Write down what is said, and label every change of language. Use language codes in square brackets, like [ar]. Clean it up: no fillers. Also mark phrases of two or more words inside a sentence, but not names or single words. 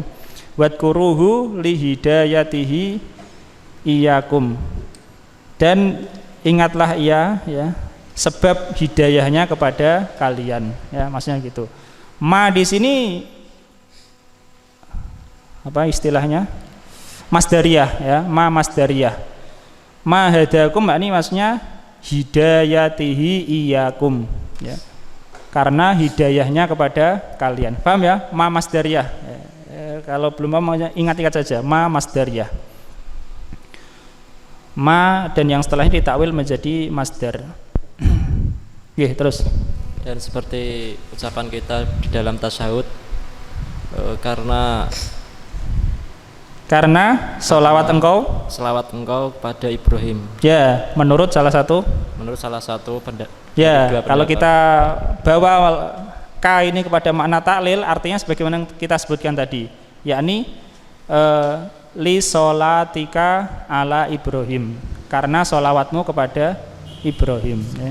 [ar] واذكروه لهدايته إياكم, [id] dan ingatlah ia ya sebab hidayahnya kepada kalian ya, maksudnya gitu. Ma di sini apa istilahnya? Masdariyah ya, [ar] ما مصدرية. ما هداكم [id] ini maksudnya [ar] هدايته إياكم [id] ya. Karena hidayahnya kepada kalian. Paham ya? [ar] ما مصدرية. [id] Kalau belum paham ingat-ingat saja [ar] ما مصدرية. [id] Ma dan yang setelahnya ditakwil menjadi masdar. Oke, terus. Dan seperti ucapan kita di dalam tasyahud, karena selawat engkau kepada Ibrahim. Ya, menurut salah satu ya, kalau kita bawa ka ini kepada makna taklil, artinya sebagaimana kita sebutkan tadi, yakni [ar] لصلاتك على إبراهيم, [id] karena sholawatmu kepada Ibrahim ya.